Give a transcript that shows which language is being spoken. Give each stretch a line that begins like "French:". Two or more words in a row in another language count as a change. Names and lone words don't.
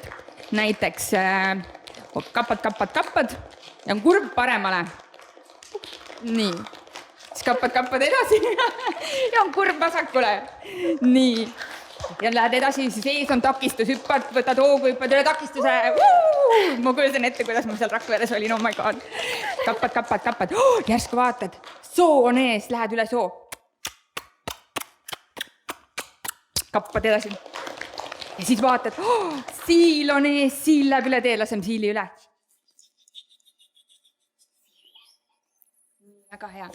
Estonian: Näiteks kappad ja on kurv paremale. Nii. Siis kappad edasi ja on kurv vasakule. Nii. Ja lähed edasi, siis ees on takistus, hüppad, võtad hoogu, hüppad üle takistuse. Ma kujutan ette, kuidas ma seal Rakveres olin,
English: oh my god.
Estonian: Kappad. Järsku vaatad, soo on ees, lähed üle soo. Kappad edasi. ja siis vaatad, siil on ees, siil läheb üle tee, laseme siili üle. Väga hea.